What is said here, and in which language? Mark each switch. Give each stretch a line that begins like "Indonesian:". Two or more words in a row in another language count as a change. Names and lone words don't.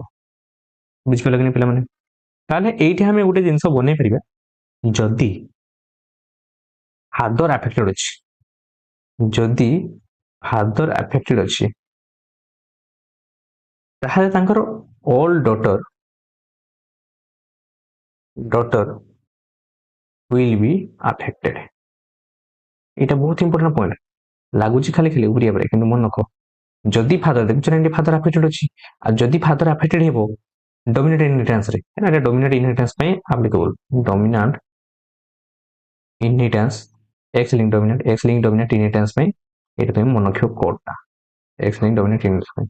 Odia: ବୁଝିପାରିଲେ କି ପିଲାମାନେ? ତାହେଲେ ଏଇଠି ଆମେ ଗୋଟେ ଜିନିଷ ବନେଇ ପାରିବା, ଯଦି
English: father affected
Odia: ଅଛି, ଯଦି
English: father affected
Odia: ଅଛି, ତାହେଲେ ତାଙ୍କର
English: all daughter will be affected।
Odia: এটা ବହୁତ
English: important point,
Odia: ଲାଗୁଛି ଖାଲି ଖାଲି ଉରିଆ ବେଳେ, କିନ୍ତୁ ମନେ ରଖ, ଯଦି ଫାଦର ଦେଖୁଛ ନା ଏଠି
English: father affected
Odia: ଅଛି, ଆଉ ଯଦି
English: father affected
Odia: ହେବ
English: dominant inheritance
Odia: ରେ, ଏଟା
English: dominant inheritance
Odia: ପାଇଁ ଆପ୍ଲିକେବଲ,
English: dominant inheritance X link dominant inheritance
Odia: ପାଇଁ ଏଇଟା তুমি ମନେ ରଖିବ କୋଡଟା,
English: X link dominant inheritance
Odia: ପାଇଁ।